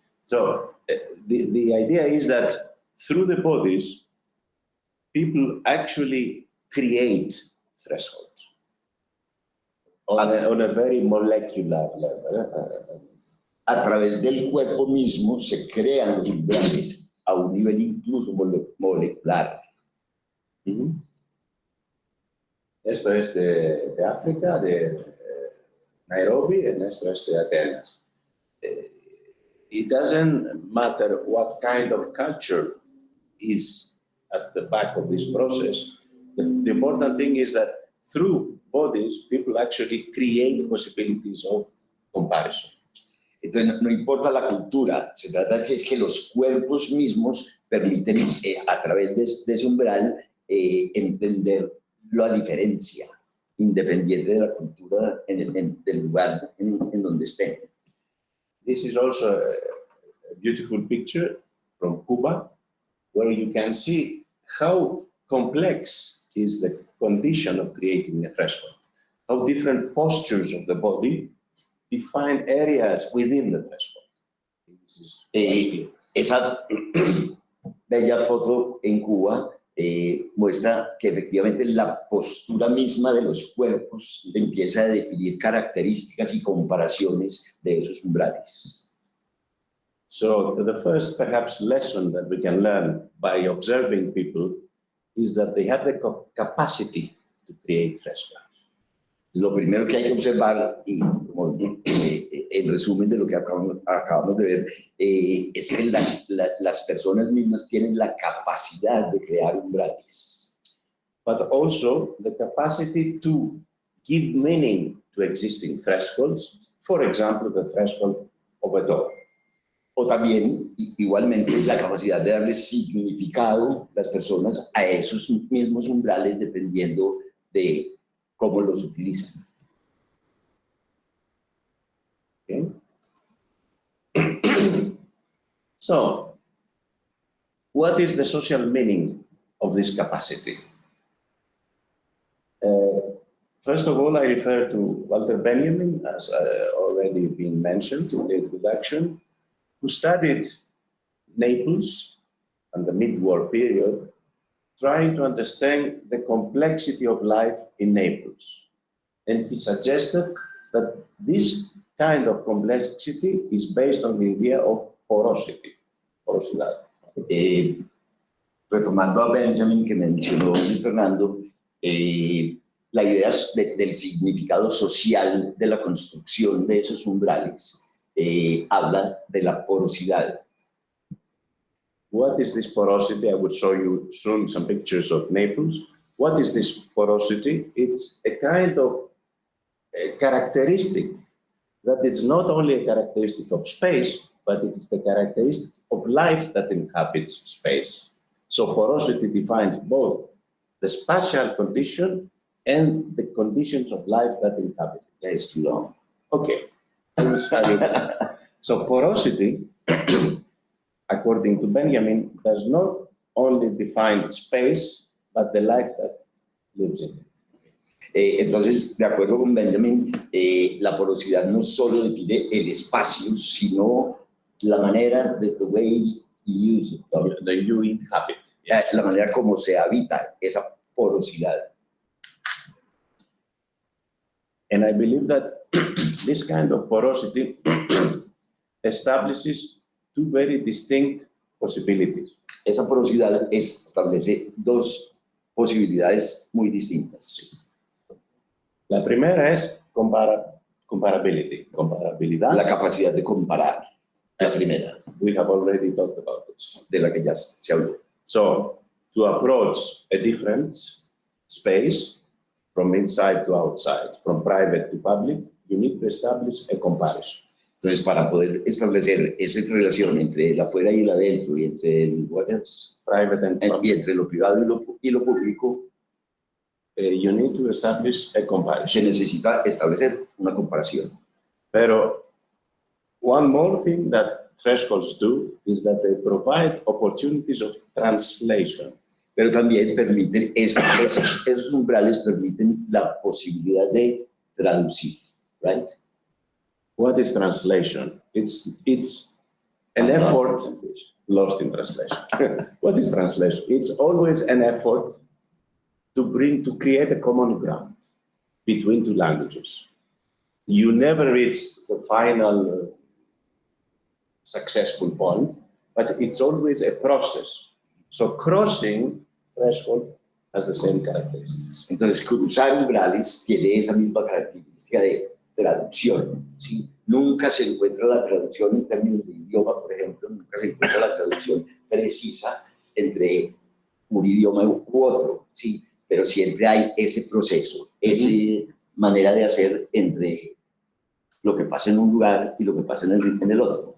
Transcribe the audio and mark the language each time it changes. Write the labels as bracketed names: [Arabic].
[English] So the idea is that through the bodies, people actually create thresholds on a very molecular level. [Spanish] A través del cuerpo mismo se crean los umbrales a un nivel incluso molecular. Esto es de África, de Nairobi, and esto es de Atenas. [English] It doesn't matter what kind of culture is at the back of this process. The important thing is that through bodies, people actually create possibilities of comparison. [Spanish] Entonces no importa la cultura, se trata de que los cuerpos mismos permiten a través de ese umbral entender la diferencia, independiente de la cultura del lugar en donde estén. [English] This is also a beautiful picture from Cuba, where you can see how complex is the condition of creating a threshold, how different postures of the body define areas within the threshold. This is [Spanish] Esa bella foto en Cuba muestra que efectivamente la postura misma de los cuerpos empieza a definir características y comparaciones de esos umbrales. [English] So the first perhaps lesson that we can learn by observing people is that they have the capacity to create thresholds. [Spanish] Lo primero que hay que observar, y como en resumen de lo que acabamos de ver, es que las personas mismas tienen la capacidad de crear umbrales. [English] But also the capacity to give meaning to existing thresholds, for example, the threshold of a door. [Spanish] O también, igualmente, la capacidad de darle significado las personas a esos mismos umbrales dependiendo de cómo los utilizan. [English] Okay. So, what is the social meaning of this capacity? First of all, I refer to Walter Benjamin, as already been mentioned in the introduction, who studied Naples and the mid-war period, trying to understand the complexity of life in Naples. And he suggested that this kind of complexity is based on the idea of porosity, porosidad. [Spanish] Retomando a Benjamin, que mencionó Luis Fernando, la idea del significado social de la construcción de esos umbrales habla de la porosidad. [English] What is this porosity? I will show you soon some pictures of Naples. What is this porosity? It's a kind of characteristic that is not only a characteristic of space, but it is the characteristic of life that inhabits space. So porosity defines both the spatial condition and the conditions of life that inhabit it. That is too long. Okay, I will study that. So porosity, according to Benjamin, does not only define space, but the life that lives in it. [Spanish] Entonces, de acuerdo con Benjamin, la porosidad no solo define el espacio, sino la manera de [English] the way you use it, The you inhabit. [Spanish] la manera como se habita esa porosidad. [English] And I believe that this kind of porosity establishes two very distinct possibilities. [Spanish] Esa porosidad establece dos posibilidades muy distintas. La primera es comparabilidad. La capacidad de comparar, la primera, [English] We have already talked about this. [Spanish] de la que ya se habló. [English] So, to approach a different space from inside to outside, from private to public, you need to establish a comparison. [Spanish] Entonces, para poder establecer esa relación entre el afuera y el adentro, y entre el [English] Private and [Spanish] y [English] public, [Spanish] entre lo privado y lo público, [English] you need to establish a comparison. [Spanish] se necesita establecer una comparación. [English] Pero one more thing that thresholds do is that they provide opportunities of translation. [Spanish] Pero también permiten, esos umbrales permiten la posibilidad de traducir, right? [English] What is translation? It's an effort lost in translation. What is translation? It's always an effort to create a common ground between two languages. You never reach the final successful point, but it's always a process. So crossing threshold has the same characteristics. [Spanish] Entonces, cruzar umbrales tiene esa misma característica de traducción, ¿sí? Nunca se encuentra la traducción en términos de idioma, por ejemplo, nunca se encuentra la traducción precisa entre un idioma u otro, ¿sí? Pero siempre hay ese proceso, esa manera de hacer entre lo que pasa en un lugar y lo que pasa en el otro.